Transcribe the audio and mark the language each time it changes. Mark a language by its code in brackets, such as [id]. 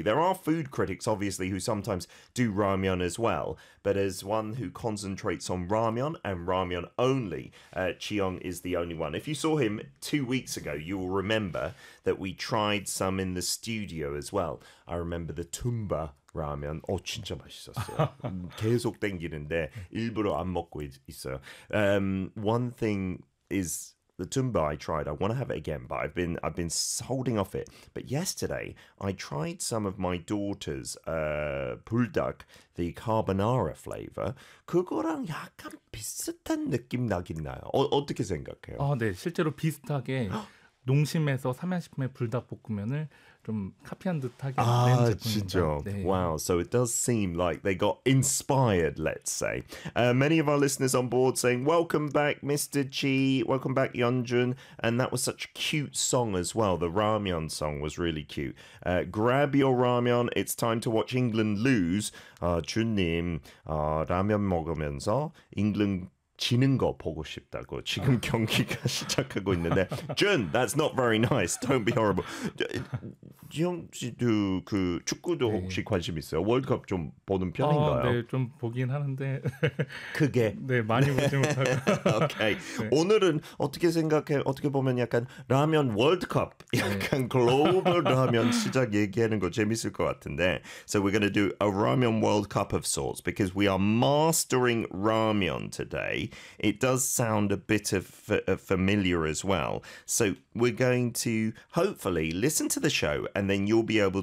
[en] There are food critics, obviously, who sometimes do ramyeon as well. But as one who concentrates on ramyeon and ramyeon only, Jiyoung is the only one. If you saw him 2 weeks ago, you will remember that we tried some in the studio as well. I remember the Tumba. [ko] 라면, 진짜 맛있었어요. 계속 땡기는데 일부러 안 먹고 있어요. [en] One thing is the tumba I tried. I want to have it again, but I've been holding off it. But yesterday I tried some of my daughter's buldak, the carbonara flavor. [ko] 그거랑 약간 비슷한 느낌 나긴 나요. 어떻게 생각해요? 네, 실제로 비슷하게 농심에서 삼양식품의 불닭 볶음면을 좀 카피한 듯하게 낸 제품입니다. 진짜. 네. Wow. [en] So it does seem like they got inspired, let's say. Many of our listeners on board saying, "Welcome back, Mr. Chi. Welcome back, Yeonjun." And that was such a cute song as well. The ramyeon song was really cute. Grab your ramyeon. It's time to watch England lose. [ko] 준님, 라면 먹으면서 England 지는 거 보고 싶다고 지금 경기가 시작하고 있는데 [en] 준, that's not very nice. Don't be horrible. [ko] 지영 씨도 그 축구도 네. 혹시 관심 있어요? 월드컵 좀 보는 편인가요? 네, 좀 보긴 하는데 크게 네 많이 보지 못하고. 오케이 네. 오늘은 어떻게 생각해? 어떻게 보면 약간 라면 월드컵, 약간 네. 글로벌 라면 시작 얘기하는 거 재밌을 것 같은데. [en] So we're gonna do a ramen world cup of sorts because we are mastering ramen today. It does sound a bit of familiar as well. So we're going to hopefully listen to the show and then you'll be able